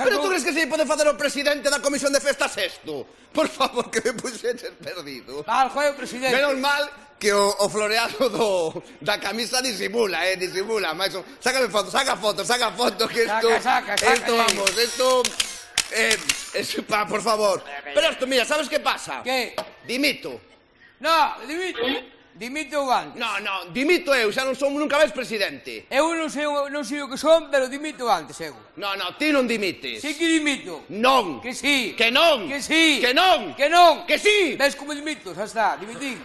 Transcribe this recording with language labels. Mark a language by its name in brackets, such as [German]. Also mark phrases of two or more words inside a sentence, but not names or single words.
[Spanish] Pero tú crees [Galician] que se pode facer o presidente da Comisión de Festas isto? Por favor, que me puxeches perdido. Mal, foi o presidente. Menos mal que o floreado da camisa disimula, disimula. Sácame foto, saca foto, que isto... Saca. Isto, vamos, isto... por favor. [Spanish] Pero esto, mira, ¿sabes qué pasa? ¿Qué? Dimito. [Galician] No, dimito o antes. No, dimito eu, xa non son nunca máis presidente. Eu non sei o que son, pero dimito antes, eu. No, ti non dimites. [Spanish] Sí que dimito. [Galician] Non. [Spanish] Que sí. [Galician] Que non. [Spanish] Que sí. [Galician] Que non. Que non. [Spanish] Que sí. [Galician] Ves como dimito, xa está, dimitín.